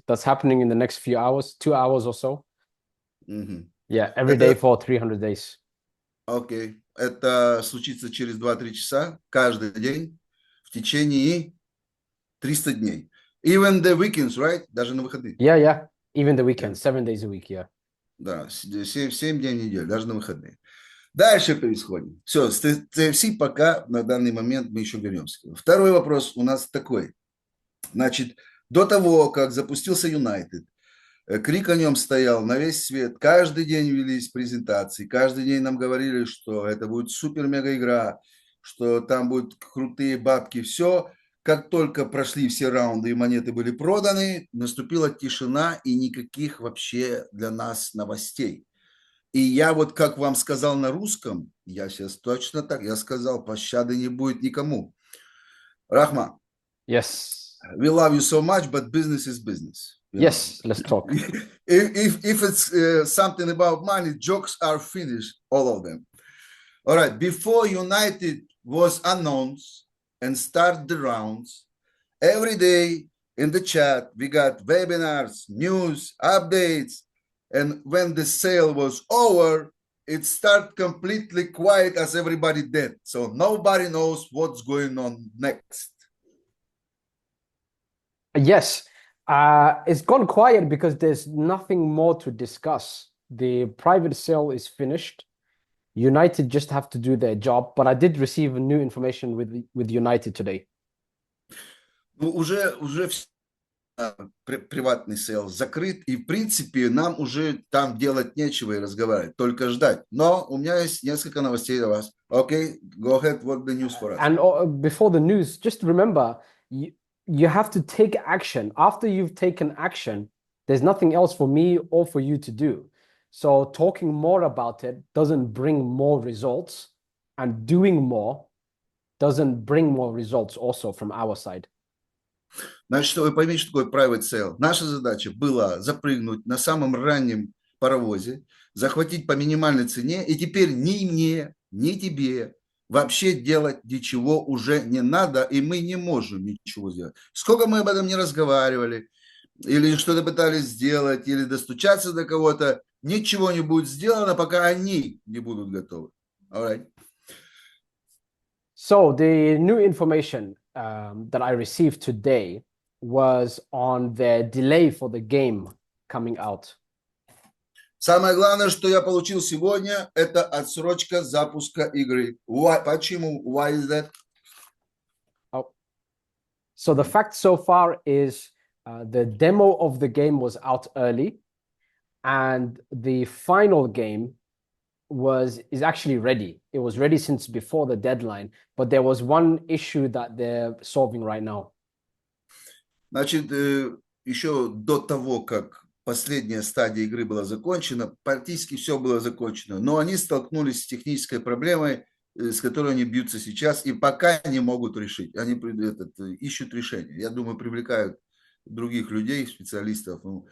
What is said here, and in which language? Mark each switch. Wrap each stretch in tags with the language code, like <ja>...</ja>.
<en>That's happening in the next few hours, 2 hours or so. Yeah, every day for 300 days.</en> <ru>Окей. Это случится через 2-3 часа, каждый день, в течение 300 дней.</ru> <en>Even the weekends, right?</en> <ru>Даже на выходные.</ru> <en>Yeah. Even the weekends, 7 days a week, yeah.</en> <ru>Да, 7 дней в неделю, даже на выходные. Дальше происходит. Все, с TFC пока на данный момент мы еще вернемся. Второй вопрос у нас такой. Значит, до того, как запустился United, крик о нем стоял на весь свет. Каждый день велись презентации, каждый день нам говорили, что это будет супер-мега игра, что там будут крутые бабки, все. Как только прошли все раунды и монеты были проданы, наступила тишина и никаких вообще для нас новостей. И я вот как вам сказал на русском, я сейчас точно так, я сказал, пощады не будет никому. Рахма.</ru> <en>Yes. We love you so much, but business is business. Yes, let's talk. If it's something about money, jokes are finished, all of them. All right, before United was announced and start the rounds, every day in the chat, we got webinars, news, updates, and when the sale was over, it started completely quiet as everybody did. So nobody knows what's going on next. Yes, it's gone quiet because there's nothing more to discuss. The private sale is finished. United just have to do their job, but I did receive new information with United today.</en> <ru>Ну, уже приватный сейл закрыт, и в принципе нам уже там делать нечего и разговаривать, только ждать. Но у меня есть несколько новостей для вас.</ru> <en>Okay, go ahead, what the news for us? And before the news, just remember, you have to take action. After you've taken action, there's nothing else for me or for you to do. So talking more about it doesn't bring more results, and doing more doesn't bring more results also from our side.</en> <ru>Значит, что вы поймите, что такое private sale. Наша задача была запрыгнуть на самом раннем паровозе, захватить по минимальной цене, и теперь ни мне, ни тебе вообще делать ничего уже не надо, и мы не можем ничего сделать. Сколько мы об этом не разговаривали, или что-то пытались сделать, или достучаться до кого-то, ничего не будет сделано, пока они не будут готовы.</ru> <en>All right. So the new information that I received today was on the delay for the game coming out.</en> <ru>Самое главное, что я получил сегодня, это отсрочка запуска игры.</ru> <en>Why?</en> <ru>Почему?</ru> <en>Why is that? Oh. So the fact so far is the demo of the game was out early, and the final game is actually ready. It was ready since before the deadline, but there was one issue that they're solving right now.</en> <ru>Значит, еще до того, как последняя стадия игры была закончена, практически все было закончено, но они столкнулись с технической проблемой, с которой они бьются сейчас, и пока не могут решить. Они ищут решение. Я думаю, привлекают других людей, специалистов.</ru>